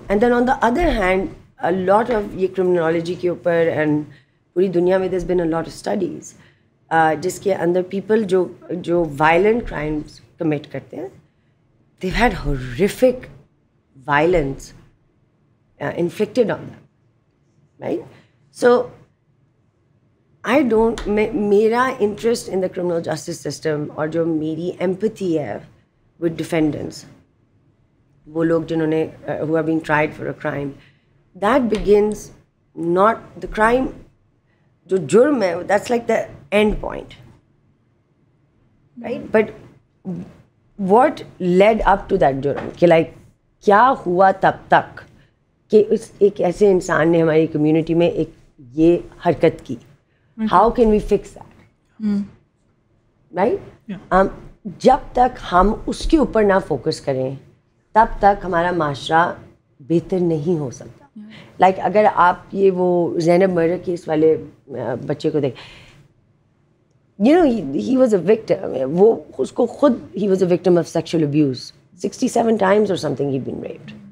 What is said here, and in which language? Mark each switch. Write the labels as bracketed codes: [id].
[en] and then on the other hand a lot of [ur] یہ criminology کے اوپر and پوری دنیا میں [en] there's been a lot of studies [ur] جس کے اندر پیپل جو [en] violent crimes commit کرتے ہیں, they've had horrific violence inflicted on them, right? So I don't, میرا interest in the criminal justice system اور جو میری empathy ہے with defendants, [ur] وہ لوگ جنہوں نے [en] who are being tried for a crime, that begins not the crime, [ur] جو جرم ہے, [en] that's like the end point, right? But what led up to that [ur] جرم, کہ like کیا ہوا تب تک کہ ایک ایسے انسان نے ہماری کمیونٹی میں ایک یہ حرکت کی. [en] How can we fix that, right? [ur] جب تک ہم اس کے اوپر نہ فوکس کریں تب تک ہمارا معاشرہ بہتر نہیں ہو سکتا. لائک اگر آپ یہ وہ زینب مرڈر کیس والے بچے کو دیکھ, [en] you know he was a victim, [ur] وہ اس کو خود he was a victim of sexual abuse [en] 67 times or something he'd been raped.